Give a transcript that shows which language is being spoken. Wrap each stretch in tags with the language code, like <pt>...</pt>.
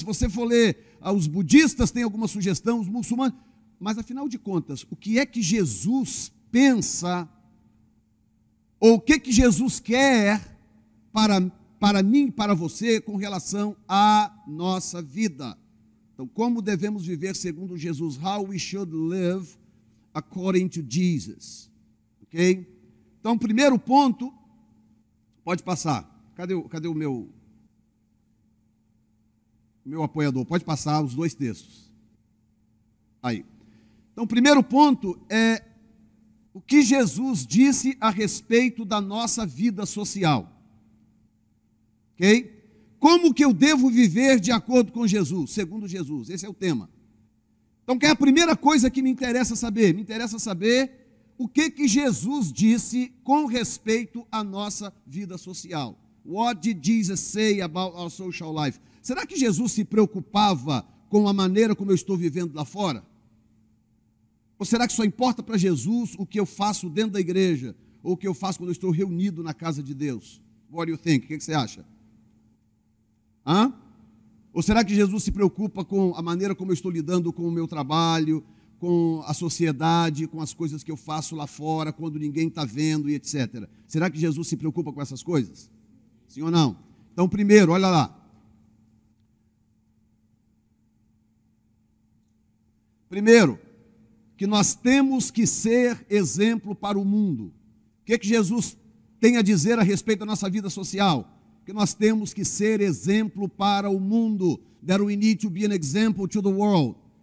<pt>Se você for ler os budistas, tem alguma sugestão, os muçulmanos. Mas, afinal de contas, o que é que Jesus pensa, ou o que que Jesus quer para mim, para você, com relação à nossa vida? Então, como devemos viver segundo Jesus?</pt> <en>How we should live according to Jesus. Ok?</en> <pt>Então, primeiro ponto, pode passar. Cadê o meu apoiador? Pode passar os dois textos. Aí. Então, o primeiro ponto é o que Jesus disse a respeito da nossa vida social. Ok? Como que eu devo viver de acordo com Jesus, segundo Jesus? Esse é o tema. Então, que é a primeira coisa que me interessa saber? Me interessa saber o que que Jesus disse com respeito à nossa vida social.</pt> <en>What did Jesus say about our social life?</en> <pt>Será que Jesus se preocupava com a maneira como eu estou vivendo lá fora? Ou será que só importa para Jesus o que eu faço dentro da igreja, ou o que eu faço quando eu estou reunido na casa de Deus?</pt> <en>What do you think?</en> <pt>O que você acha? Hã? Ou será que Jesus se preocupa com a maneira como eu estou lidando com o meu trabalho, com a sociedade, com as coisas que eu faço lá fora, quando ninguém está vendo e etc. Será que Jesus se preocupa com essas coisas? Sim ou não? Então, primeiro, olha lá. Primeiro, que nós temos que ser exemplo para o mundo. O que Jesus tem a dizer a respeito da nossa vida social? Que nós temos que ser exemplo para o mundo.</pt> <en>That we need to be an example to the world.</en>